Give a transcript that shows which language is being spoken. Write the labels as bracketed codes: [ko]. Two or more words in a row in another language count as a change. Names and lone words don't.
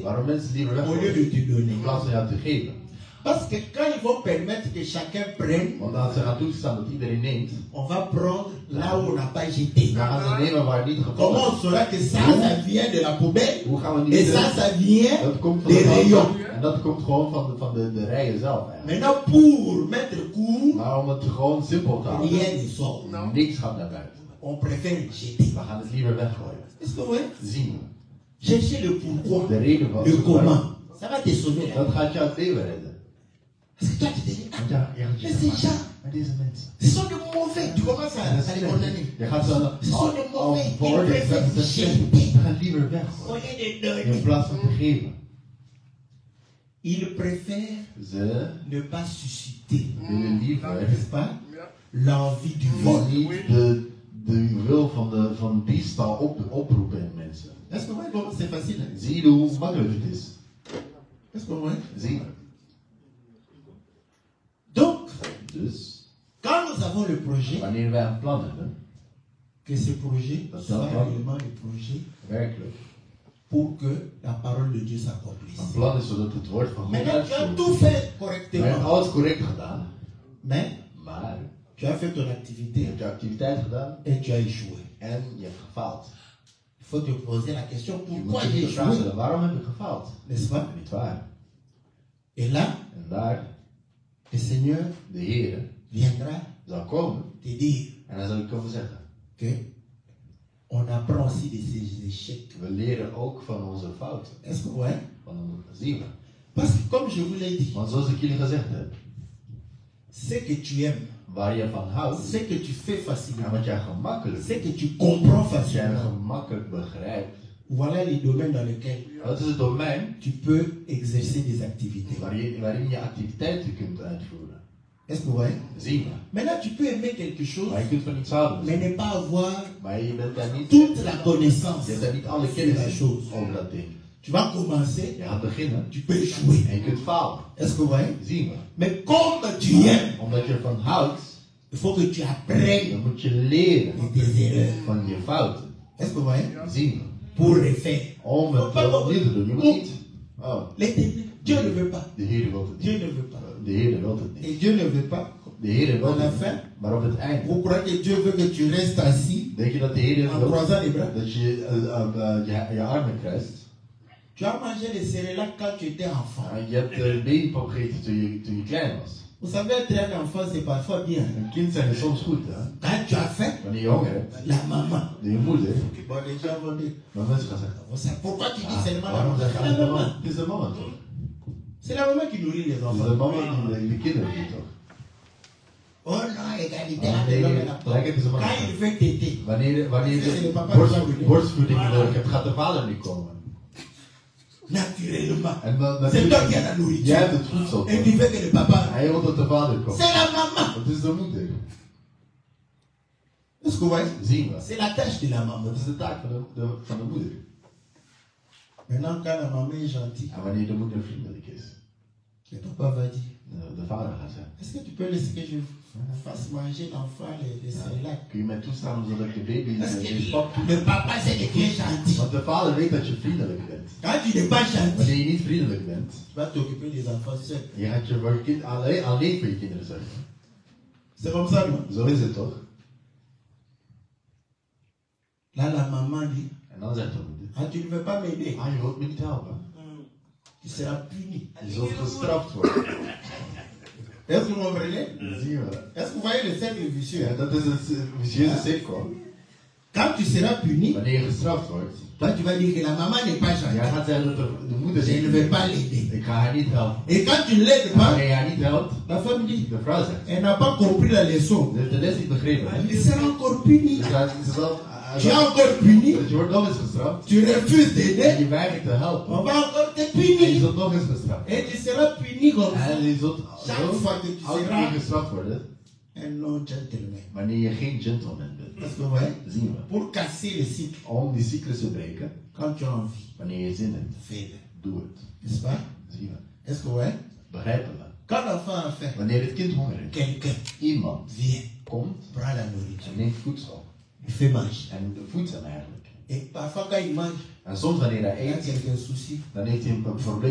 [nl] Waarom mensen liever [fr] au lieu de [nl] weggooien [fr] te donner. [nl] in plaats van jou te geven. [fr] Parce que quand ils vont permettre que chacun prenne, [nl] Want als ze gaan toestaan dat iedereen neemt, [fr] on va prendre là où on n'a pas jeté. [nl] dan gaan ze nemen waar het niet [fr] Comment [nl] gevallen [fr] on saura que ça, ça vient de la poubelle [nl] is. Hoe gaan we niet [fr] et ça, [nl] weten? [fr] ça vient [nl] Dat komt van [fr] des de rayons. [nl] En dat komt gewoon van de rijen zelf eigenlijk. [fr] Maintenant, pour mettre court, [nl] Maar om het gewoon simpel te houden, [fr] rien ne sort. [nl] niks gaat naar buiten. [fr] On préfère jeter. [nl] We gaan het liever weggooien. [fr] Est-ce que vous voyez? [nl] Zien we. [fr] Chercher le pourquoi, [nl] De reden van [fr] le [nl] het [fr] comment. Ça va te sauver. [nl] Dat gaat jou het leven redden. [fr] Parce que toi, tu te dis, ah, [nl] Want ja, [fr] mais ces gens, [nl] maar deze mensen. [fr] ce sont des mauvais. Tu commences à les condamner. [nl] Je gaat zo [fr] Ce sont des mauvais. Ils [nl] veroordelen. [fr] préfèrent [nl] We [fr] jeter [nl] gaan liever [fr] au [nl] weggooien. [fr] lieu de [nl] In [fr] donner. [nl] plaats van te geven. [fr] Ils préfèrent [nl] Ze [fr] ne pas susciter, [nl] willen liever [fr] n'est-ce pas, l'envie du vol. [nl] niet de wil van diefstal oproepen in mensen. [fr] Est-ce que vous voyez comment c'est facile? Hein? [nl] Zie je hoe makkelijk het is? [fr] Est-ce que vous voyez? [nl] Zie je. [fr] Donc, [nl] Dus, [fr] quand nous avons le projet, [nl] wanneer wij een plan hebben, [fr] que ce projet [nl] Dat [fr] soit [nl] wel. [fr] réellement le projet [nl] werkelijk, [fr] pour que la parole de Dieu s'accomplisse. [nl] een plan is zodat het woord van God [fr] Maintenant, tu as [nl] uitvoert. [fr] tout fait [nl] We hebben [fr] correctement, [nl] alles correct gedaan, [fr] mais [nl] maar [fr] tu as fait ton [nl] je [fr] activité [nl] hebt je activiteit gedaan [fr] et tu as échoué. [nl] en je hebt gefaald. [fr] Il faut te poser la question, [nl] Je [fr] pourquoi [nl] moet [fr] j'ai [nl] je de vraag [fr] échoué? [nl] stellen, waarom heb ik gefaald? [fr] N'est-ce pas? [nl] Niet waar. [fr] Et là, [nl] En daar, [fr] le Seigneur [nl] de Heer [fr] viendra [nl] zal komen [fr] te dire [nl] en dan zal ik komen zeggen, [fr] que on apprend aussi de ses échecs. [nl] We leren ook van onze fouten. [fr] Est-ce que vous voyez? [nl] Zien we. [fr] Parce que comme je vous l'ai dit, [nl] Want zoals ik jullie gezegd heb, [fr] ce que tu aimes, [nl] waar je van houdt, [fr] ce que tu fais [nl] en [fr] facilement, [nl] wat jij gemakkelijk [fr] ce que tu comprends [nl] wat jij [fr] facilement, [nl] gemakkelijk begrijpt, [fr] voilà les domaines dans lesquels [nl] dat is het domein [fr] tu peux exercer des activités. [nl] waarin je activiteiten kunt uitvoeren. [fr] Est-ce que vous voyez? [nl] Zien we. [fr] Maintenant, tu peux aimer quelque chose, [nl] Maar je kunt van iets houden, [fr] mais ne pas avoir [nl] maar je bent daar niet, [fr] toute la connaissance [nl] je hebt daar niet alle [fr] sur la [nl] kennis [fr] chose. [nl] over dat ding. [fr] Tu vas commencer, [nl] Je gaat beginnen [fr] tu peux échouer. [nl] en je kunt falen. [fr] Est-ce que vous voyez? [nl] Zien we. [fr] Mais comme tu aimes, [nl] Omdat je ervan houdt, [fr] il faut que tu apprennes [nl] dan moet je leren [fr] de tes erreurs. [nl] van je fouten. [fr] Est-ce que vous voyez? [nl] Zien we. [fr] Pour refaire. [nl] Om het opnieuw te doen. Je moet niet. Oh, [fr] Dieu ne veut pas. [nl] de Heer wil het [fr] Dieu [nl] niet. [fr] ne veut pas. [nl] De Heer wil het niet. [fr] Et Dieu ne veut pas. [nl] De Heer wil [fr] À la [nl] het [fr] fin, [nl] niet. Maar op het einde, [fr] vous croyez que Dieu veut que tu restes assis [nl] denk je dat de Heer [fr] en [nl] wil [fr] croisant les bras? [nl] dat je je armen kruist? [fr] Tu as mangé les céréales quand tu étais enfant. [nl] Je hebt babypap gegeten toen je klein was. [fr] Vous savez, être un enfant, c'est parfois bien. [nl] Een kind zijn is soms goed, hè? [fr] Quand tu as faim, [nl] Wanneer je honger hebt, [fr] la maman. [nl] je moeder. [fr] Bon, les gens vont dire, [nl] Maar mensen gaan zeggen, [fr] pourquoi tu dis seulement la [nl] waarom [fr] maman? [nl] zeg je [fr] C'est la [nl] altijd [fr] maman. [nl] mama? Het is de mama toch? [fr] C'est la maman qui nourrit les [nl] Het is [fr] enfants. [nl] de mama die de kinderen doet toch? [fr] Oh non, égalité Ah, entre [nl] nee, [fr] l'homme et la femme. [nl] gelijk het is een man. [fr] Quand il veut t'aider, [nl] Wanneer [fr] C'est le [nl] je [fr] papa [nl] borstvoeding nodig hebt, gaat de vader niet komen. [fr] naturellement, [nl] En dan [fr] c'est toi qui as la [nl] jij [fr] nourriture. [nl] hebt het voedsel. [fr] Et tu veux que le papa. [nl] Hij wil dat de vader komt. [fr] C'est la maman. [nl] Het is de moeder. [fr] Est-ce que vous voyez? [nl] Zien we. [fr] C'est la tâche de la maman. [nl] Dat is de taak van de moeder. [fr] Maintenant, quand la maman est gentille, [nl] En wanneer de moeder vriendelijk is, [fr] le papa va dire, [nl] de vader gaat zeggen, [fr] est-ce que tu peux laisser que je fasse manger l'enfant les céréales? [nl] kun je mij toestaan zodat ik de baby [fr] Parce que [nl] de pap [fr] le papa, c'est que tu es gentil. [nl] Want de vader weet dat je vriendelijk bent. [fr] Quand tu n'es pas gentil, [nl] Wanneer je niet vriendelijk bent, [fr] tu vas t'occuper des enfants seuls. [nl] je gaat je voor je kind alleen voor je kinderen zorgen. [fr] C'est comme ça, non? [nl] Zo is het toch? [fr] Là, la maman dit, [nl] En dan zegt de moeder, [fr] ah, tu ne veux pas m'aider. [nl] ah, je wilt me niet helpen. [fr] Tu seras puni. [nl] Je zult gestraft worden. [fr] Est-ce que vous comprenez? [nl] Zien we. [fr] Est-ce que vous voyez le cercle vicieux? [nl] Ja, dat is een vicieuze cirkel. [fr] Quand tu seras puni, [nl] Wanneer je gestraft wordt, [fr] toi tu vas dire que la maman n'est pas [nl] jij [fr] gentille. [nl] gaat zeggen dat de moeder [fr] Je ne [nl] zegt, [fr] vais pas l'aider. [nl] ik ga haar niet helpen. [fr] Et quand tu ne l'aides [nl] En [fr] pas, [nl] wanneer je haar niet helpt, [fr] la femme dit, [nl] de vrouw zegt, [fr] elle n'a pas compris la leçon. [nl] ze heeft de les niet begrepen. [fr] Elle sera encore punie. [nl] Dus ze zal, [fr] Tu es encore puni. [nl] je wordt nog eens gestraft. [fr] Tu refuses [nl] En [fr] d'aider. [nl] je weigert te helpen. [fr] On va encore te [nl] En je [fr] punir. [nl] zult nog eens gestraft. [fr] Et tu seras puni comme ça. [nl] En je zult [fr] Chaque fois que tu [nl] elke keer [fr] seras [nl] gestraft worden [fr] un non-gentleman. [nl] wanneer je geen gentleman bent. [fr] Est-ce que vous voyez? [nl] Zien we. [fr] Pour casser le cycle, [nl] Om die cyclus te breken, [fr] quand tu as envie, [nl] wanneer je zin hebt, [fr] fais-le. [nl] doe het. [fr] N'est-ce pas? [nl] Zien we. [fr] Est-ce que vous voyez? [nl] Begrijpen we. [fr] Quand l'enfant a faim, [nl] Wanneer het kind honger heeft, [fr] quelqu'un [nl] iemand [fr] vient, [nl] komt [fr] prend la nourriture, [nl] en neemt voedsel. [fr] il fait manger. [nl] En voedt hem eigenlijk. [fr] Et parfois, quand il mange, [nl] En soms wanneer hij [fr] il y a [nl] eet, [fr] quelques soucis. [nl] dan heeft hij een probleem.